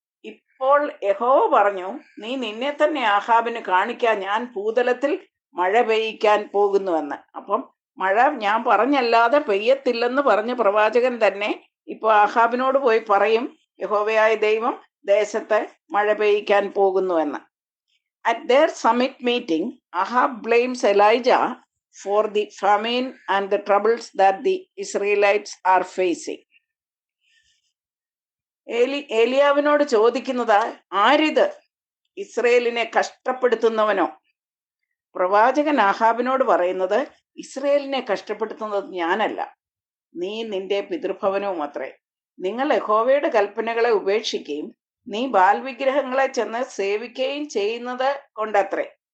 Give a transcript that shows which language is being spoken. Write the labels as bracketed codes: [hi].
[ml] ഇപ്പോൾ യഹോവ പറഞ്ഞു, നീ നിന്നെ തന്നെ ആഹാബിന് കാണിക്കാൻ, ഞാൻ ഭൂതലത്തിൽ മഴ പെയ്യിക്കാൻ പോകുന്നുവെന്ന്. അപ്പം മഴ ഞാൻ പറഞ്ഞല്ലാതെ പെയ്യത്തില്ലെന്ന് പറഞ്ഞ പ്രവാചകൻ തന്നെ ഇപ്പൊ ആഹാബിനോട് പോയി പറയും, യഹോവയായ ദൈവം ദേശത്ത് മഴ പെയ്യിക്കാൻ പോകുന്നുവെന്ന്. [en] At their summit meeting, Ahab blames Elijah for the famine and the troubles that the Israelites are facing. [ml] ഏലിയാവിനോട് ചോദിക്കുന്നത്, ആരിത് ഇസ്രയേലിനെ കഷ്ടപ്പെടുത്തുന്നവനോ? പ്രവാചകൻ ആഹാബിനോട് പറയുന്നത്, ഇസ്രയേലിനെ കഷ്ടപ്പെടുത്തുന്നത് ഞാനല്ല, നീ നിന്റെ പിതൃഭവനവും അത്രേ. നിങ്ങൾ യഹോവയുടെ കൽപ്പനകളെ ഉപേക്ഷിക്കുകയും നീ ബാൽ വിഗ്രഹങ്ങളെ ചെന്ന് സേവിക്കുകയും ചെയ്യുന്നത് കൊണ്ടത്രേ.